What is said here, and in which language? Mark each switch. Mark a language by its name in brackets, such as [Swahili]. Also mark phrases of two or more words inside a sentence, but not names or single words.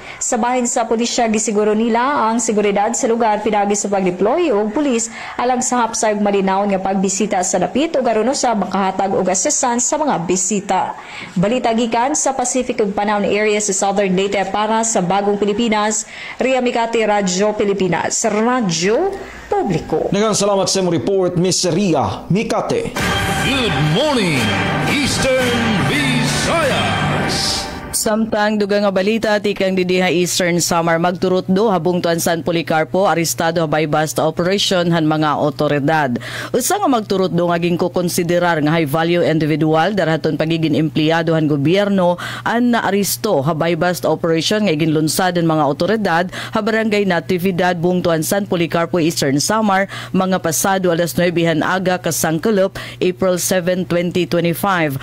[Cebuano] Sa bahin sa pulisya, gisiguro nila ang seguridad sa lugar pinagi sa pag-deploy o pulis alang sa hapsay ug malinaw nga pagbisita sa dapit o garuno sa makahatag o asesan sa mga bisita. Balita gikan sa Pacific ug Panaon area sa Southern Leyte para sa Bagong Pilipinas, Ria Mikate, Radyo Pilipinas, Radyo Publiko. Nagang salamat sa report, Miss Ria Mikate. [English] Good morning, Eastern Visayas! [Waray] Samtang dugang nga balita tikang didiha Eastern Samar magturot do habung tuan San Policarpo arestado habay basta operation han mga otoridad. Usa nga magturot do nga ginko konsiderar nga high value individual daraton pagiging empleyado han gobyerno an naaresto habay basta operation nga ginlunsad ang mga otoridad ha barangay Natividad buong tuan San Policarpo Eastern Samar mga pasado alas 9 han aga kasangkelup April 7, 2025.